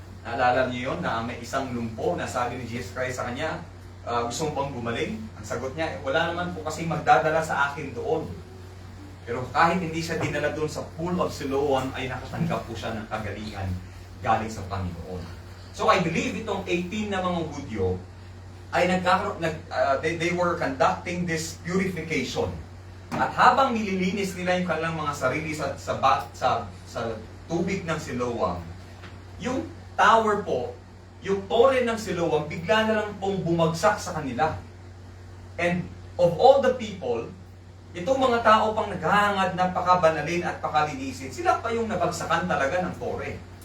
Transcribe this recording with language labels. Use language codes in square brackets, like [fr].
[tl] Naalala niyo yun na may isang lumpo na sabi ni Jesus Christ sa kanya, gusto mo bang gumaling? Ang sagot niya, wala naman po kasi magdadala sa akin doon. Pero kahit hindi siya dinala doon sa Pool of Siloam, ay nakatanggap po siya ng kagalingan galing sa Panginoon. [en] So I believe [tl] itong 18 na mga Hudyo ay [en] they were conducting this purification. [tl] At habang nililinis nila yung kanilang mga sarili sa tubig ng Siloam, yung tower po, yung tore ng Siloam, bigla na lang pong bumagsak sa kanila. [en] And of all the people, [tl] itong mga tao pang naghahangad na pakabanalin at pakalinisin, sila pa yung nabagsakan talaga ng tore.